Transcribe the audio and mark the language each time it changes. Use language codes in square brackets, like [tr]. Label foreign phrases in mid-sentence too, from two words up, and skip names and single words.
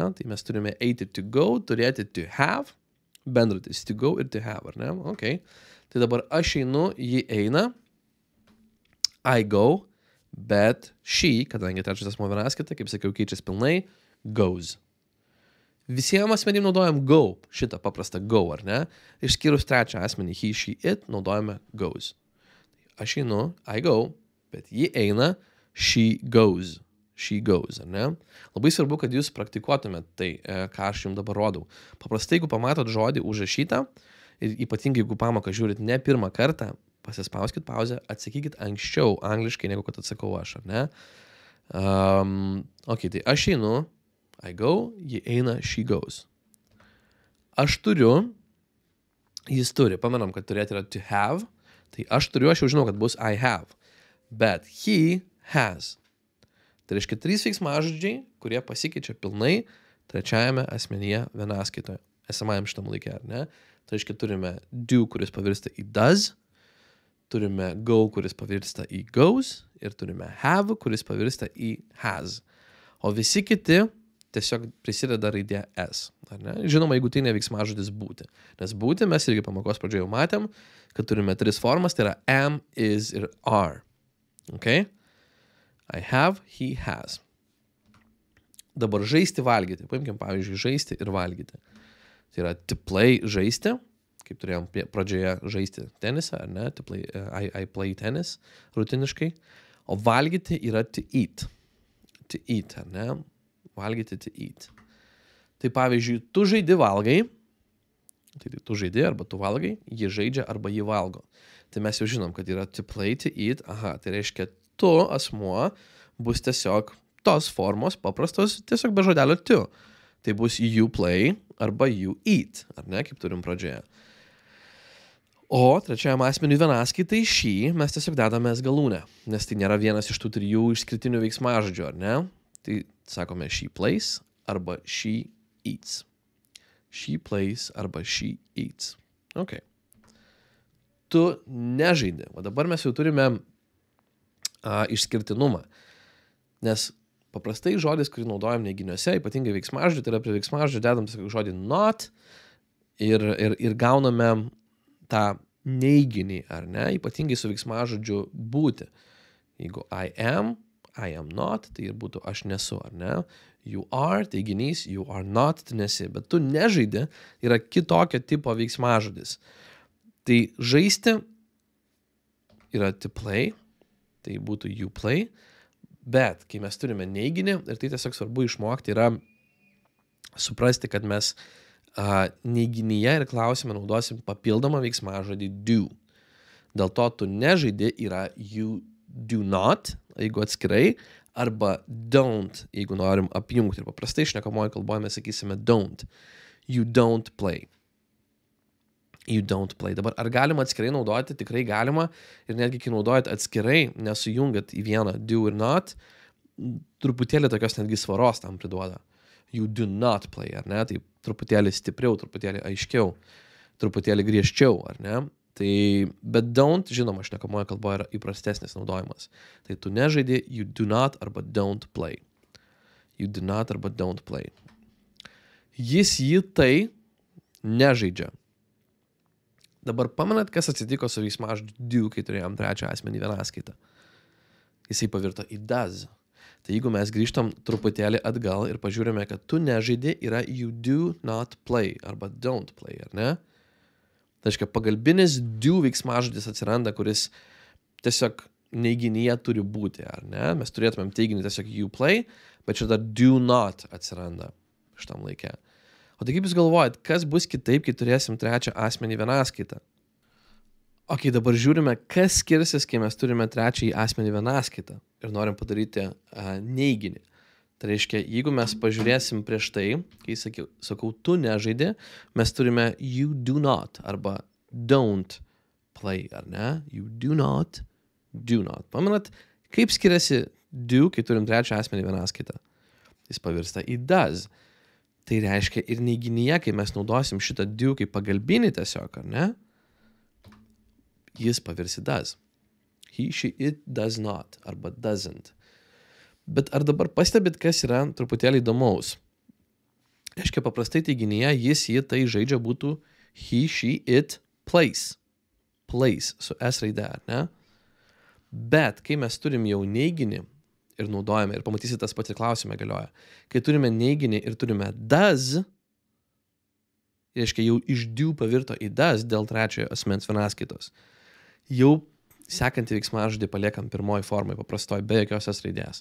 [lt] Tai mes turime eiti [en] to go, [lt] turėti [en] to have, [lt] bendratis [en] to go [lt] ir [en] to have, [lt] ar ne? Ok. Tai dabar aš einu, ji eina, [en] I go, bet she, [lt] kadangi trečias asmuo vienaskaita, kaip sakiau, keičiasi pilnai, goes. Visiems asmenim naudojam go, šitą paprastą go, ar ne? Išskyrus trečią asmenį, [en] he, she, it, naudojame goes. [lt] Aš einu, [en] I go, [lt] bet ji eina, [en] she goes. She goes, [lt] ar ne? Labai svarbu, kad jūs praktikuotumėt tai, ką aš jums dabar rodau. Paprastai, jeigu pamatot žodį užrašytą, ir ypatingai, jeigu pamoką žiūrit ne pirmą kartą, pasispauskit pauzę, atsakykit anksčiau angliškai, negu kad atsakau aš, ar ne? Ok, tai aš einu, [en] I go, [lt] ji eina, [en] she goes. [lt] Aš turiu, jis turi. Pamenam, kad turėti yra [en] to have. [lt] Tai aš turiu, aš jau žinau, kad bus [en] I have. Bet he has. [lt] Tai reiškia 3 veiksmažodžiai, kurie pasikeičia pilnai trečiajame asmenyje vienaskaitoje. Esamajam šitam laikė, ar ne? Tai reiškia turime do, kuris pavirsta į does, turime go, kuris pavirsta į goes, ir turime have, kuris pavirsta į has. O visi kiti tiesiog prisideda raidė s. Ar ne? Žinoma, jeigu tai ne veiksmažodis būti. Nes būti mes irgi pamokos pradžioje jau matėm, kad turime 3 formas, tai yra am, is ir are. Ok? [en] I have, he has. [lt] Dabar žaisti, valgyti. Paimkim, pavyzdžiui, žaisti ir valgyti. Tai yra [en] to play, [lt] žaisti, kaip turėjom pradžioje žaisti tenisą, ar ne? [en] To play, I play tennis rutiniškai. [lt] O valgyti yra [en] to eat. To eat, [lt] ar ne? [en] Valgyti to eat. [lt] Tai pavyzdžiui, tu žaidi valgai, tai tu žaidi arba tu valgai, ji žaidžia arba ji valgo. Tai mes jau žinom, kad yra [en] to play, to eat, [lt] aha, tai reiškia tu asmuo bus tiesiog tos formos paprastos, tiesiog be žodelio to. Tai bus [en] you play arba you eat, [lt] ar ne, kaip turim pradžioje. O trečiajam asmeniui vienaskaitai šį mes tiesiog dedame s galūnę, nes tai nėra vienas iš tų 3 išskirtinių veiksmažodžių, ar ne? Tai sakome [en] she plays arba she eats. She plays arba she eats. [lt] Ok. Tu nežaidi. O dabar mes jau turime išskirtinumą. Nes paprastai žodis, kurį naudojam neiginiuose, ypatingai veiksmažodžių, tai yra prie veiksmažodžių dedam žodį not ir gauname tą neiginį, ar ne? Ypatingai su veiksmažodžiu būti. [en] Jeigu I am not, [lt] tai ir būtų aš nesu, ar ne? [en] You are, teiginys, you are not, [lt] tu nesi, bet tu nežaidi, yra kitokio tipo veiksmažodis. Tai žaisti yra [en] to play, [lt] tai būtų [en] you play, [lt] bet kai mes turime neiginį, ir tai tiesiog svarbu išmokti, yra suprasti, kad mes neiginyje ir klausime naudosim papildomą veiksmažodį do. Dėl to tu nežaidi yra [en] you do not, [lt] jeigu atskirai, arba don't, jeigu norim apjungti. Ir paprastai šnekamoje kalboje mes sakysime don't. [en] You don't play. You don't play. [lt] Dabar ar galima atskirai naudoti? Tikrai galima. Ir netgi kai naudojat atskirai, nesujungiat į vieną do ir not, truputėlį tokios netgi svaros tam priduoda. [en] You do not play, [lt] ar ne? Tai truputėlį stipriau, truputėlį aiškiau, truputėlį griežčiau, ar ne? Tai, bet don't, žinoma, šnekamoje kalboje yra įprastesnis naudojimas. Tai tu nežaidi, [en] you do not arba don't play. You do not arba don't play. [lt] Jis jį tai nežaidžia. Dabar pamenat, kas atsitiko su veiksmažodžiu do, kai turėjom trečią asmenį vienaskaitą. Jisai pavirto į does. Tai jeigu mes grįžtam truputėlį atgal ir pažiūrime, kad tu nežaidi, yra [en] you do not play [lt] arba [en] don't play, [lt] ar ne? Tai reiškia, pagalbinis do veiksmažodis atsiranda, kuris tiesiog neiginyje turi būti, ar ne? Mes turėtumėm teiginį tiesiog [en] you play, [lt] bet čia dar [en] do not [lt] atsiranda šitam laikė. O tai kaip jūs galvojat, kas bus kitaip, kai turėsim trečią asmenį vienaskaitą? Ok, dabar žiūrime, kas skirsis, kai mes turime trečiąjį asmenį vienaskaitą ir norim padaryti neiginį. Tai reiškia, jeigu mes pažiūrėsim prieš tai, kai sakau, tu nežaidi, mes turime [en] you do not [lt] arba [en] don't play, [lt] ar ne? [en] You do not, do not. [lt] Pamenat, kaip skiriasi do, kai turim trečią asmenį vienaskaitą? Jis pavirsta į does. Tai reiškia ir neiginyje, kai mes naudosim šitą do kaip pagalbinį tiesiog, ar ne? Jis pavirsi [en] does. He, she, it does not arba doesn't. [lt] Bet ar dabar pastebit, kas yra truputėlį įdomaus? Reiškia, paprastai teiginyje jis, ji, tai žaidžia būtų [en] he, she, it, plays. [lt] Plays su S raide, ar ne? Bet kai mes turim jau neiginį ir naudojame, ir pamatysit tas pats ir klausime galioja, kai turime neiginį ir turime does, reiškia, jau iš do pavirto į does dėl trečiojo asmens vienaskaitos. Jau sekantį veiksmažodį paliekam pirmoji formai, paprastoj, be jokios S raidės.